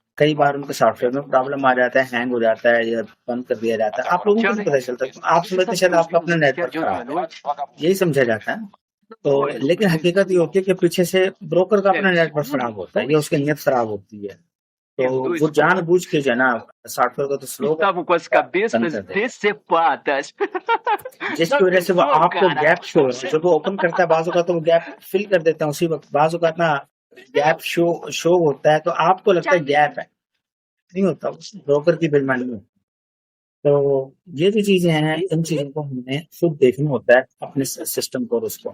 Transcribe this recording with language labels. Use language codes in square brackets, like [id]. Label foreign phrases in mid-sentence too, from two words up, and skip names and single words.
[hi] कई बार उनके सॉफ्टवेयर में प्रॉब्लम आ जाता है, हैंग हो जाता है या बंद कर दिया जाता है। आप लोगों को नहीं पता चलता, आप समझते शायद आपका अपना नेटवर्क खराब है, यही समझा जाता है। तो लेकिन हकीकत ये होती है कि पीछे से ब्रोकर का अपना नेटवर्क खराब होता है या उसकी नीयत खराब होती है। तो वो जानबूझ के जो है ना, सॉफ्टवेयर को तो स्लो [pt] Estavam com as cabeças decepadas. [hi] जिसकी वजह से वो आपको [en] gap show, [hi] जब वो ओपन करता है बाजू का तो वो [en] gap fill [hi] कर देता है उसी वक्त, बाजू का ना [en] gap show [hi] होता है तो आपको लगता है गैप है, नहीं होता, ब्रोकर की बेईमानी है। तो ये जो चीजें हैं, इन चीजों को हमें खुद देखना होता है अपने सिस्टम को और उसको।